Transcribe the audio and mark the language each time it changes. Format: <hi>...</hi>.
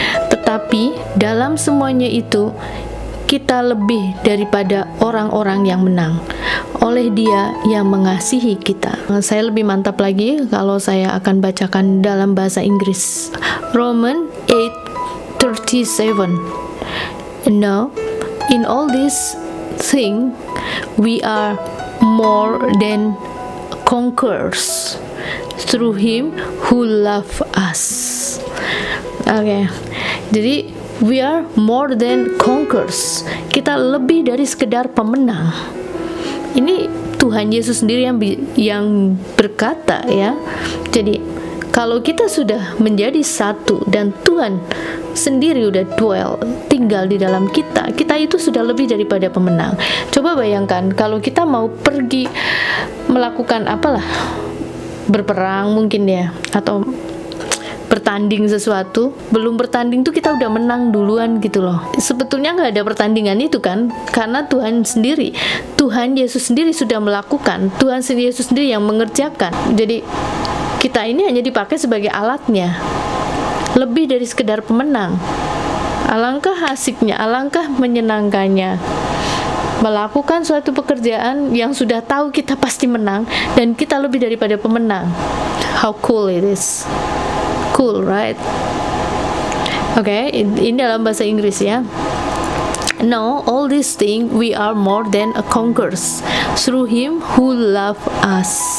<id>Tetapi dalam semuanya itu kita lebih daripada orang-orang yang menang oleh Dia yang mengasihi kita. Saya lebih mantap lagi kalau saya akan bacakan dalam bahasa Inggris.</id> <en>Romans 8:37. Now, in all these things we are more than conquerors through Him who loved us. Oke. Jadi we are more than conquerors.</en> <id>Kita lebih dari sekedar pemenang. Ini Tuhan Yesus sendiri yang berkata ya. Jadi kalau kita sudah menjadi satu dan Tuhan sendiri udah tinggal di dalam kita itu sudah lebih daripada pemenang. Coba bayangkan kalau kita mau pergi melakukan apalah, berperang mungkin ya, atau bertanding sesuatu, belum bertanding tuh kita udah menang duluan gitu loh. Sebetulnya nggak ada pertandingan itu kan, karena Tuhan Yesus sendiri sudah melakukan, Tuhan Yesus sendiri yang mengerjakan. Jadi kita ini hanya dipakai sebagai alatnya, lebih dari sekedar pemenang. Alangkah asiknya, alangkah menyenangkannya melakukan suatu pekerjaan yang sudah tahu kita pasti menang dan kita lebih daripada pemenang.</id> <en>How cool it is. Cool, right? Oke,</en> <id>ini dalam bahasa Inggris ya.</id> <en>Now, all these things we are more than a conquerors through Him who loved us.</en>